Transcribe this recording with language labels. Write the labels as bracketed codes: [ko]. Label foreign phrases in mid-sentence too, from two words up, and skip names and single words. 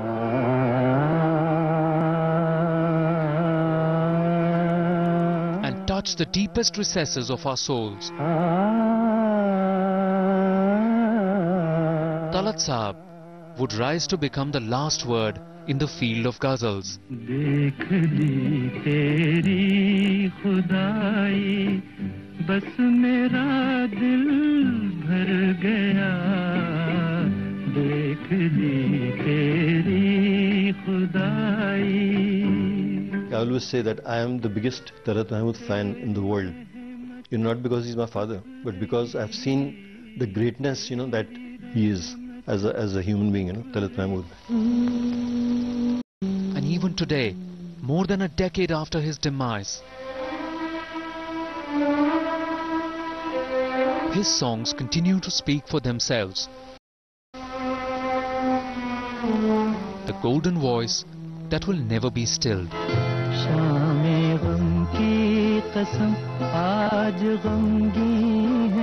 [en] And touch the deepest recesses of our souls. Talat Sahab would rise to become the last word in the field of ghazals. [hi] देख ली तेरी खुदाई बस मेरा दिल भर गया देख ली तेरी खुदाई. [en] I always say that I am the biggest Talat Mahmood fan in the world. Not because he's my father, but because I've seen the greatness, that he is as a human being, Talat Mahmood. And even today, more than a decade after his demise, his songs continue to speak for themselves. The golden voice that will never be stilled. [hi] शाम गम की कसम आज गमगीन